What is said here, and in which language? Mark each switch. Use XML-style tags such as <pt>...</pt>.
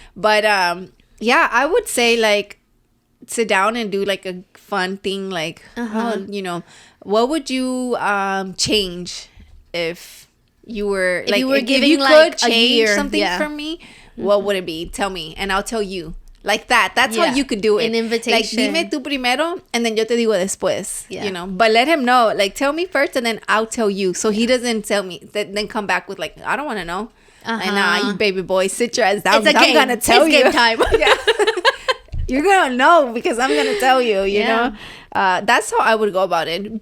<en>But I would say like, sit down and do like a fun thing, like, you know, what would you change if you were like, if you could change something from me, what would it be? Tell me, and I'll tell you. Like that. That's how you could do it. An invitation.</en> <es>Like, dime tú primero,</es> <en>and then</en> <es>yo te digo después.</es> <en>You know? But let him know. Like, tell me first, and then I'll tell you. So he doesn't tell me. Then come back with, like, I don't want to know. Like, nah, you baby boy, sit your ass down. It's a game. I'm going to tell you. It's game time. You're going to know because I'm going to tell you, you know? That's how I would go about it.</en>